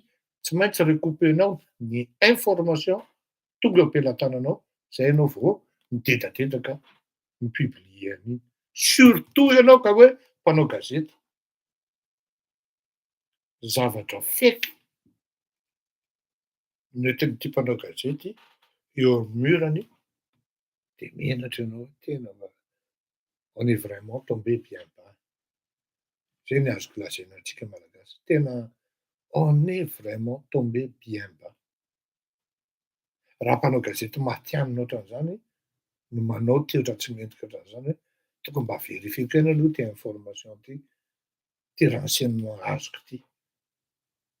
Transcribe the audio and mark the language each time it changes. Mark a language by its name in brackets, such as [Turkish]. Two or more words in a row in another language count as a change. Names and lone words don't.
[Malagasy] Tsy maintsy recoupénao ny information tonga eo am-pelantananao, zay ianao vao midedadedaka mipublie an'iny. Surtout ianao ka hoe mpanao gazety. Zavatra faiky nentin'ity mpanao gazety eo amin'ny murany dia menatra ianao tena [French] on est vraiment tombé bien bas. [Malagasy] Zay ny azoko lazaina antsika malagasy. Tena [French] on est vraiment tombé bien bas. [Malagasy] Raha mpanao gazety matianina ohatran'izany no manao toetra tsy mendrika ohatran'izany hoe tokony mba verifieko eny aloha ty information ty renseignement azoko ty.